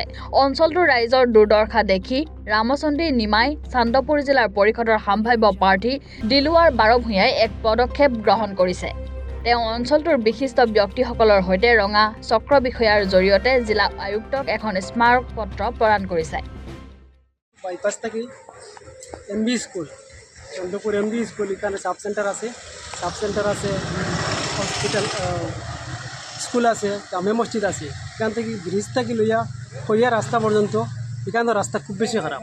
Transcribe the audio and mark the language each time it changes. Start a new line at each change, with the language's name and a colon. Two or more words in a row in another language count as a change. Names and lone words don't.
Assamese: অঞ্চলটোৰ ৰাইজৰ দুৰ্দশা দেখি ৰামচন্দ্ৰী নিমাই চান্দপুৰ জিলাৰ পৰিষদৰ সম্ভাৱ্য প্ৰাৰ্থী দিলুৱাৰ বাৰভূঞাই এক পদক্ষেপ গ্ৰহণ কৰিছে। তেওঁ অঞ্চলটোৰ বিশিষ্ট ব্যক্তিসকলৰ সৈতে ৰঙা চক্ৰ বিষয়াৰ জৰিয়তে জিলা আয়ুক্তক এখন স্মাৰক পত্ৰ প্ৰদান কৰিছে।
Bangla: বাইপাস থেকে MB স্কুল, চন্দ্রপুর MB স্কুল, এখানে সাব সেন্টার আছে, হসপিটাল, স্কুল আছে, জামে মসজিদ আছে। এখান থেকে ব্রিজ থেকে লইয়া কইয়া রাস্তা পর্যন্ত এখানে রাস্তা খুব বেশি খারাপ।